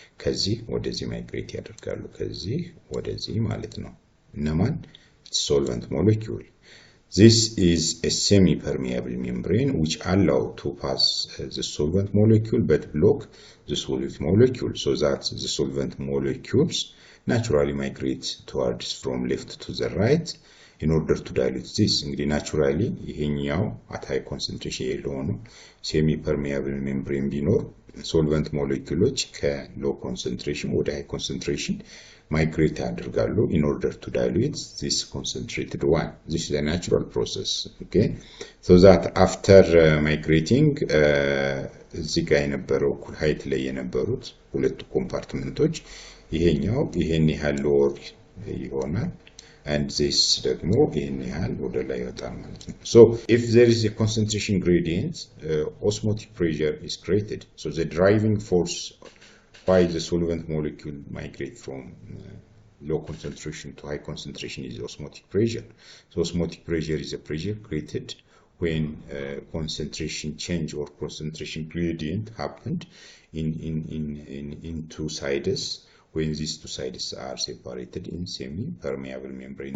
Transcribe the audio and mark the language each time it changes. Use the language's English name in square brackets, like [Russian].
[Amharic] ከዚህ ወደዚህ migrate ያደርጋሉ። ከዚህ ወደዚህ ማለት ነው። እነማን? [English] solvent molecule. This is a semi-permeable membrane which allow to pass the solvent molecule but block the solute molecule, so that the solvent molecules naturally migrate towards from left to the right in order to dilute this. [Amharic] እንግዲህ [English] naturally ይሄኛው at high concentration የሆኑ semi-permeable membrane ቢኖር solvent molecules ከlow concentration ወደ high concentration migrate ያደርጋሉ in order to dilute this concentrated one. This is a natural process, okay? So that after migrating [Amharic] እዚህ ጋር የነበረው እኩል height ላይ የነበሩት ሁለቱ ኮምፓርትመንቶች ይሄኛው ይሄን ያህል lower ይሆናል and this ደግሞ ይሄን ያህል ወደ ላይ ይወጣል ማለት ነው። [English] So if there is a concentration gradient, osmotic pressure is created. So the driving force why the solvent molecule migrate from low concentration to high concentration is osmotic pressure. So osmotic pressure is a pressure created when concentration change or concentration gradient happened in two sides, when these two sides are separated in semi-permeable membrane.